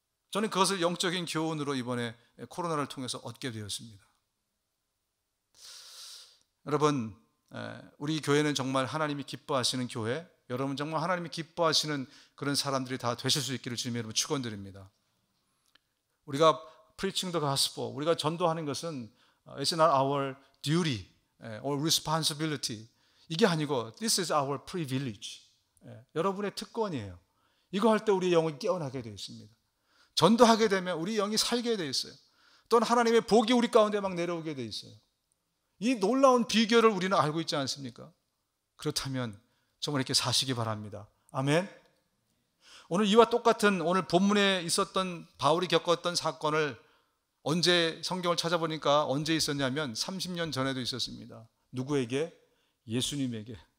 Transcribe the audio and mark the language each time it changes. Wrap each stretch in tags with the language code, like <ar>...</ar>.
<ko>저는 그것을 영적인 교훈으로 이번에 코로나를 통해서 얻게 되었습니다. 여러분, 우리 교회는 정말 하나님이 기뻐하시는 교회, 여러분 정말 하나님이 기뻐하시는 그런 사람들이 다 되실 수 있기를 주님 여러분 축원드립니다. 우리가</ko> <en>preaching the gospel,</en> <ko>우리가 전도하는 것은</ko> <en>it's not our duty or responsibility.</en> <ko>이게 아니고</ko> <en>this is our privilege.</en> <ko>여러분의 특권이에요. 이거 할 때 우리의 영이 깨어나게 되어 있습니다. 전도하게 되면 우리 영이 살게 되어 있어요. 또는 하나님의 복이 우리 가운데 막 내려오게 되어 있어요. 이 놀라운 비결을 우리는 알고 있지 않습니까? 그렇다면 정말 이렇게 사시기 바랍니다. 아멘. 오늘 이와 똑같은 오늘 본문에 있었던 바울이 겪었던 사건을 언제 성경을 찾아보니까 언제 있었냐면 30년 전에도 있었습니다. 누구에게? 예수님에게.</ko>